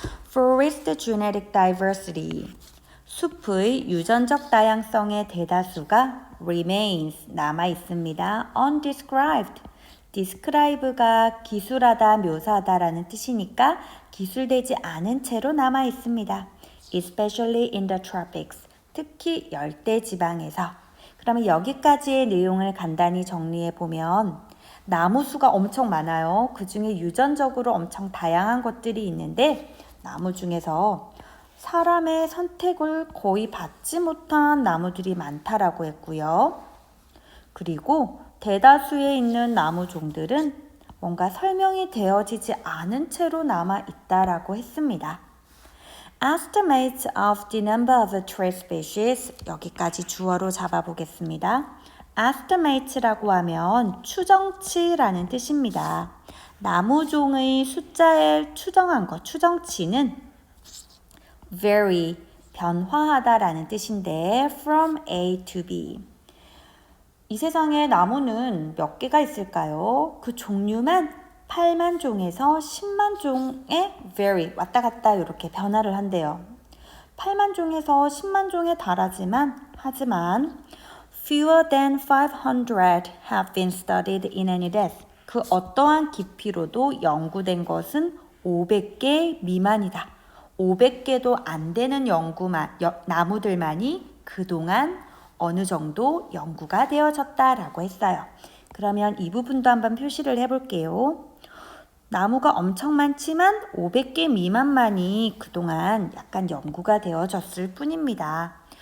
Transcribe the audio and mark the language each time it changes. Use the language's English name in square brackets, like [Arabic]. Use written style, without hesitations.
[English] Forest genetic diversity, [Korean] 숲의 유전적 다양성의 대다수가 remains, 남아 있습니다. undescribed, describe가 기술하다, 묘사하다 라는 뜻이니까 기술되지 않은 채로 남아 있습니다. [English] Especially in the tropics, [Korean] 특히 열대 지방에서. 그러면 여기까지의 내용을 간단히 정리해 보면 나무 수가 엄청 많아요. 그 중에 유전적으로 엄청 다양한 것들이 있는데 나무 중에서 사람의 선택을 거의 받지 못한 나무들이 많다라고 했고요. 그리고 대다수에 있는 나무 종들은 뭔가 설명이 되어지지 않은 채로 남아 있다라고 했습니다. [English] Estimates of the number of tree species, [Korean] 여기까지 주어로 잡아보겠습니다. estimate라고 하면 추정치라는 뜻입니다. 나무종의 숫자를 추정한 것, 추정치는 vary, 변화하다라는 뜻인데 [English] from A to B. [Korean] 이 세상에 나무는 몇 개가 있을까요? 그 종류만 8만 종에서 10만 종에 vary 왔다 갔다 이렇게 변화를 한대요. 8만 종에서 10만 종에 하지만 [English] fewer than 500 have been studied in any depth. [Korean] 그 어떠한 깊이로도 연구된 것은 500개 미만이다. 500개도 안 되는 나무들만이 그동안 어느 정도 연구가 되어졌다라고 했어요. 그러면 이 부분도 한번 표시를 해볼게요. 나무가 엄청 많지만 500개 미만만이 그동안 약간 연구가 되어졌을 뿐입니다.